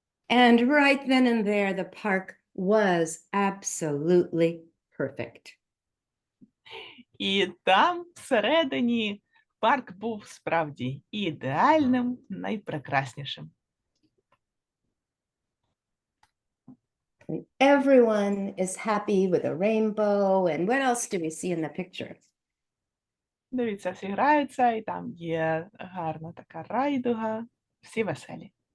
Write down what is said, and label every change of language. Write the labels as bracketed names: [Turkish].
[English] And right then and there, the park was absolutely perfect. [Ukrainian] І там всередині парк був справді ідеальним, найпрекраснішим. [English] And everyone is happy with a rainbow. And what else do we see in the picture? [Ukrainian] Дивіться, всі граються, і там є гарна така райдуга, всі веселі.